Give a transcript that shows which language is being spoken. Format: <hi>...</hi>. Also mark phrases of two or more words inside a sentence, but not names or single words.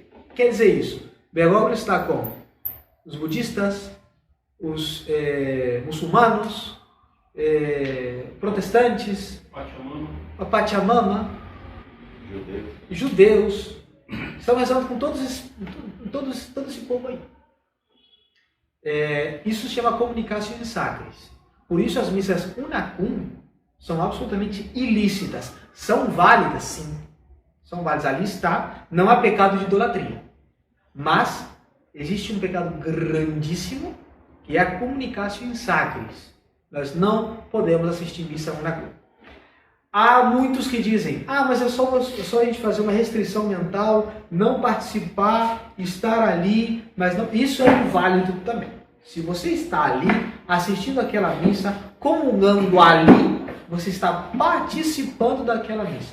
<pt>Quer dizer isso, Bergoglio está com os budistas, os muçulmanos, protestantes, a Pachamama, judeus, estão rezando com todo esse povo aí. Isso se chama</pt> <la>communicatio in sacris.</la> <pt>Por isso as missas unacum são absolutamente ilícitas. São válidas, sim. São válidas. Ali está, não há pecado de idolatria. Mas existe um pecado grandíssimo, que é a</pt> <la>communicatio in sacris.</la> <pt>Nós não podemos assistir missa unacum. Há muitos que dizem, mas é só a gente fazer uma restrição mental, não participar, estar ali, mas não. Isso é inválido também. Se você está ali, assistindo aquela missa, comungando ali, você está participando daquela missa.</pt>